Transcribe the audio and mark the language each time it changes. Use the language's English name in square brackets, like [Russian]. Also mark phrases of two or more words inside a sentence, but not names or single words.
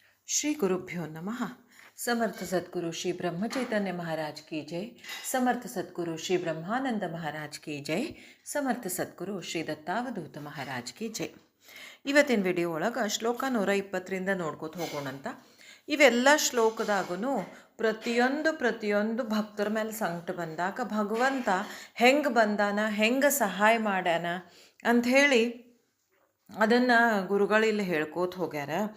[Sanskrit] श्री गुरुभ्यो नमः। [Hindi] समर्थ सद्गुरु श्री ब्रह्मचैतन्य महाराज की जय। समर्थ सद्गुरु श्री ब्रह्मानंद महाराज की जय। समर्थ सद्गुरु श्री दत्तावधूत महाराज की जय. [Kannada] ಇವತ್ತಿನ ವಿಡಿಯೋ ಒಳಗೆ ಶ್ಲೋಕ 120ರಿಂದ ನೋಡ್ಕೋತ ಹೋಗೋಣಂತ. ಇವೆಲ್ಲ ಶ್ಲೋಕದಾಗೂ ಪ್ರತಿಯೊಂದು ಭಕ್ತರ ಮೇಲೆ ಸಂಕಟ ಬಂದಾಗ ಭಗವಂತ ಹೆಂಗೆ ಬಂದಾನ, ಹೆಂಗೆ ಸಹಾಯ ಮಾಡ್ಯಾನ ಅಂಥೇಳಿ ಅದನ್ನು ಗುರುಗಳಿಲ್ಲಿ ಹೇಳ್ಕೋತ ಹೋಗ್ಯಾರ.